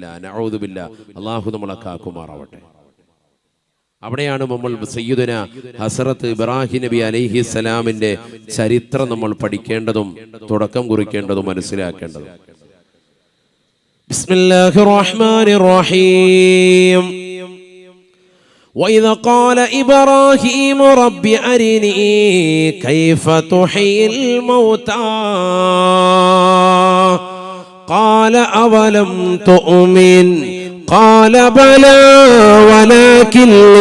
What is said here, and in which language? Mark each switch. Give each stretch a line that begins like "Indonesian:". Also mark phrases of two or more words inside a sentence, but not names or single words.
Arabic: نعوذ بالله.
Malayalam: അല്ലാഹു നമ്മളെ കാക്കുമാറാവട്ടെ. അവിടെയാണ് നമ്മൾ സയ്യിദുന ഹസ്രത്ത് ഇബ്രാഹിം നബി അലൈഹിസ്സലാമിന്റെ ചരിത്രം നമ്മൾ പഠിക്കേണ്ടതും തുടക്കം കുറിക്കേണ്ടതും മനസ്സിലാക്കേണ്ടതും.
Arabic: بسم الله الرحمن الرحيم. وإذ قال إبراهيم رب أرني كيف تحيي الموتى قال أولم تؤمن قال بلى ولكن